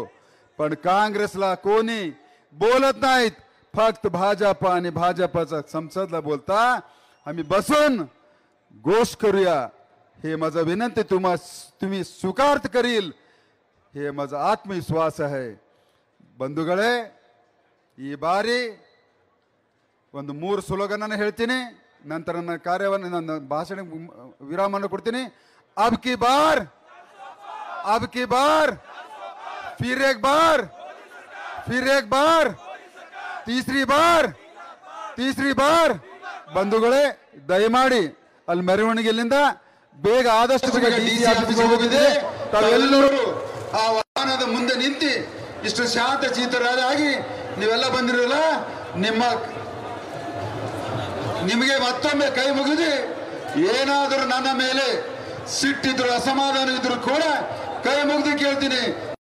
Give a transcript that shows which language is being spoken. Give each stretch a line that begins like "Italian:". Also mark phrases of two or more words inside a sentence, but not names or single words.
Marathi: पण काँग्रेसला कोणी बोलत नाहीत, फक्त भाजप आणि भाजपचा संसदला बोलता. आम्ही बसून गोष्ट करूया, हे माझा विनंती तुम्ही स्वीकार करील, हे माझा आत्मविश्वास आहे.
Kannada: ಬಂಧುಗಳೇ, ಈ ಬಾರಿ ಒಂದು 3 ಸ್ಲೋಗನ್ ಹೇಳ್ತೀನಿ, ನಂತರ ನನ್ನ ಕಾರ್ಯವನ್ನು ನನ್ನ ಭಾಷಣ ವಿರಾಮವನ್ನು ಕೊಡ್ತೀನಿ.
Hindi: अब की बार फिर एक बार तीसरी बार
Kannada: ಬಂಧುಗಳೇ, ದಯಮಾಡಿ ಅಲ್ಲಿ ಮೆರವಣಿಗೆ ಇಲ್ಲಿಂದ ಬೇಗ ಆದಷ್ಟು ಬೇಗ ಡಿಸಿ ಆಫೀಸ್ಗೆ ಹೋಗಿದೆ. ತಾವೆಲ್ಲರೂ ಆ ವಾಹನದ ಮುಂದೆ ನಿಂತು ಇಷ್ಟು ಶಾಂತ ಚಿತ್ತರಾಗಿ ನೀವೆಲ್ಲ ಬಂದಿರಲ್ಲ, ನಿಮಗೆ ಮತ್ತೊಮ್ಮೆ ಕೈ ಮುಗಿದು ಏನಾದರೂ ನನ್ನ ಮೇಲೆ ಸಿಟ್ಟಿದ್ರು ಅಸಮಾಧಾನ ಇದ್ರು ಕೂಡ ಕೈ ಮುಗಿದು ಕೇಳ್ತೀನಿ,